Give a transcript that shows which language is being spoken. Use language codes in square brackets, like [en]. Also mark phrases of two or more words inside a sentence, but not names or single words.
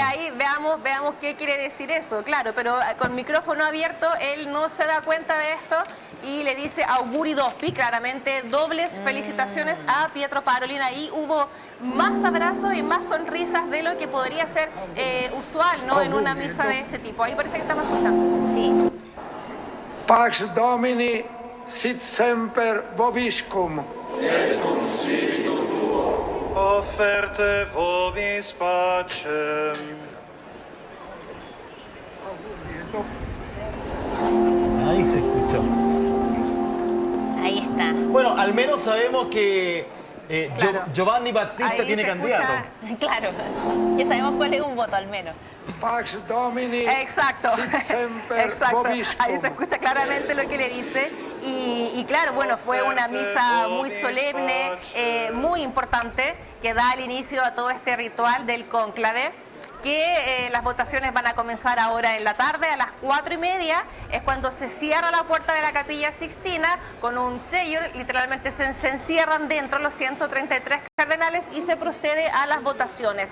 [es] Ahí veamos qué quiere decir eso, claro, pero con micrófono abierto él no se da cuenta de esto y le dice [it] auguri doppi, [es] claramente dobles felicitaciones a Pietro Parolin. Ahí hubo más abrazos y más sonrisas de lo que podría ser usual, ¿no? En una misa de este tipo. Ahí parece que estamos escuchando. Sí. [la] Pax Domini sit semper vobiscum. Et cum spiritu tuo. Offerte vobis pacem. [es] Ahí se escuchó. Ahí está. Bueno, al menos sabemos que Giovanni Battista Ahí tiene se candidato. Claro, ya sabemos cuál es un voto al menos. [la] Pax Domini [es] Exacto, [la] sit semper [es] exacto. [la] vobiscum. [es] Ahí se escucha claramente lo que le dice y claro, bueno, fue una misa muy solemne, muy importante, que da el inicio a todo este ritual del cónclave, que las votaciones van a comenzar ahora en la tarde, a las 4:30, es cuando se cierra la puerta de la Capilla Sixtina con un sello, literalmente se encierran dentro los 133 cardenales y se procede a las votaciones.